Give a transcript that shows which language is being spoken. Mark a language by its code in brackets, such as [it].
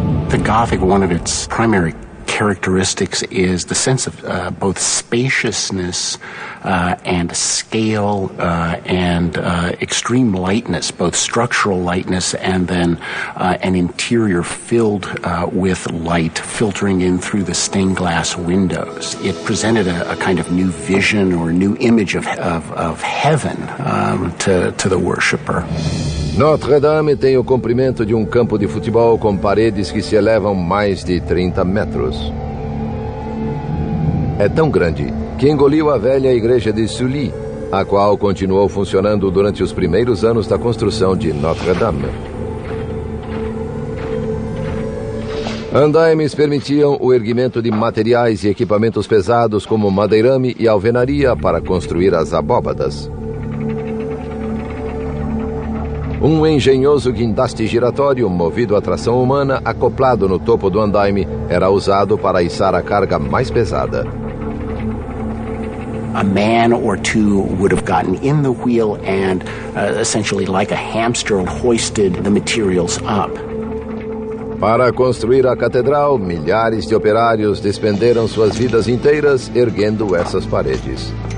[en] The Gothic, one of its primary characteristics is the sense of both spaciousness and scale and extreme lightness, both structural lightness and then an interior filled with light filtering in through the stained glass windows. It presented a kind of new vision or new image of heaven to the worshiper. [pt] Notre Dame tem o comprimento de campo de futebol com paredes que se elevam mais de 30 metros. É tão grande que engoliu a velha igreja de Sully, a qual continuou funcionando durante os primeiros anos da construção de Notre Dame. Andaimes permitiam o erguimento de materiais e equipamentos pesados como madeirame e alvenaria para construir as abóbadas. Engenhoso guindaste giratório movido a tração humana acoplado no topo do andaime era usado para içar a carga mais pesada. [en] A man or two would have gotten in the wheel and essentially like a hamster hoisted the materials up. [pt] Para construir a catedral, milhares de operários despenderam suas vidas inteiras erguendo essas paredes.